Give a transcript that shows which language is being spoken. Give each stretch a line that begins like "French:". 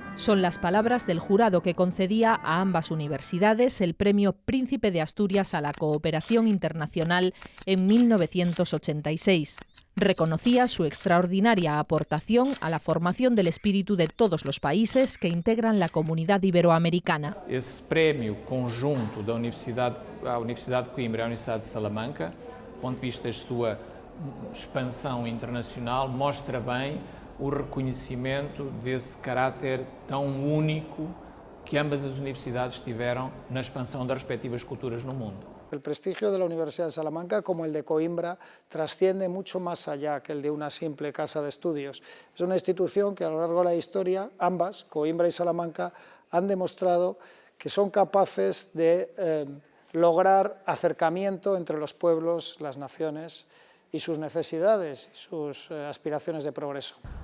Spanish: Son las palabras del jurado que concedía a ambas universidades el Premio Príncipe de Asturias a la Cooperación Internacional en 1986. Reconocía su extraordinaria aportación a la formación del espíritu de todos los países que integran la comunidad iberoamericana.
Portuguese: Esse prémio conjunto da Universidade de Coimbra e a Universidade de Salamanca, do ponto de vista da sua expansão internacional, mostra bem o reconhecimento desse caráter tão único que ambas as universidades tiveram na expansão das respectivas culturas no mundo.
Spanish: El prestigio de la Universidad de Salamanca, como el de Coimbra, trasciende mucho más allá que el de una simple casa de estudios. Es una institución que a lo largo de la historia, ambas, Coimbra y Salamanca, han demostrado que son capaces de lograr acercamiento entre los pueblos, las naciones y sus necesidades y sus aspiraciones de progreso.